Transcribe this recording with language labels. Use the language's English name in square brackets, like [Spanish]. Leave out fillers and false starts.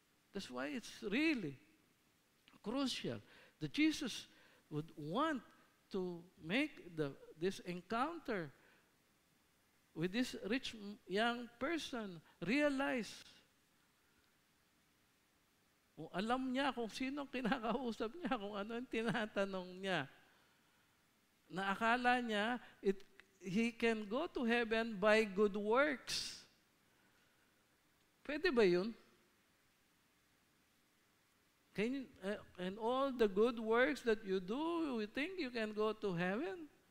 [English] That's why it's really crucial that Jesus would want to make this encounter with this rich young person realize [Filipino] Kung alam niya kung sino ang kinakausap niya, kung ano yung tinatanong niya. Na akala niya, [English] he can go to heaven by good works. [Filipino] Pwede ba yun? [English] And all the good works that you do, you think you can go to heaven?